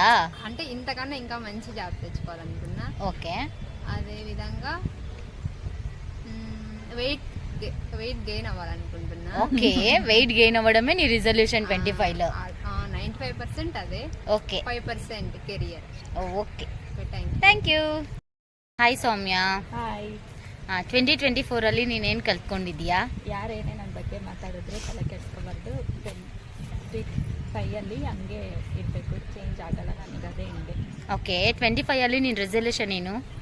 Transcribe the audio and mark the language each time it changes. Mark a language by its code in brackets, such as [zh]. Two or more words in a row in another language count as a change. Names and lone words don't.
[te] అంటే ఇంతకన్నా ఇంకా మంచి జాబ్ తెచ్చుకోవాలనుకున్నా. ఓకే, అదేవిధంగా [en] weight gain [te] అవ్వాలనుకుంటున్నా. ఓకే, [en] weight gain [te] అవ్వడమే నీ రిజల్యూషన్ 25లో. 95% అదే, ఓకే 5% కెరియర్. ఓకే, [en] thank you. [kn] ಹಾಯ್ ಸೌಮ್ಯ. ಹಾಯ್. 2024ಅಲ್ಲಿ ನೀನೇನು ಕಲ್ತ್ಕೊಂಡಿದ್ಯಾ? ಯಾರೇನೇ ನನ್ನ ಬಗ್ಗೆ ಮಾತಾಡಿದ್ರು ತಲೆ ಕೆಡಿಸ್ಕೋಬಾರ್ದು. 25ಅಲ್ಲಿ ಹಂಗೆ ಇರಬೇಕು, ಚೇಂಜ್ ಆಗಲ್ಲ ನನಗೆ, ಅದೇ ಹಿಂಗೆ. ಓಕೆ, 25ಅಲ್ಲಿ ನಿನ್ನ ರೆಸಲ್ಯೂಷನ್ ಏನು?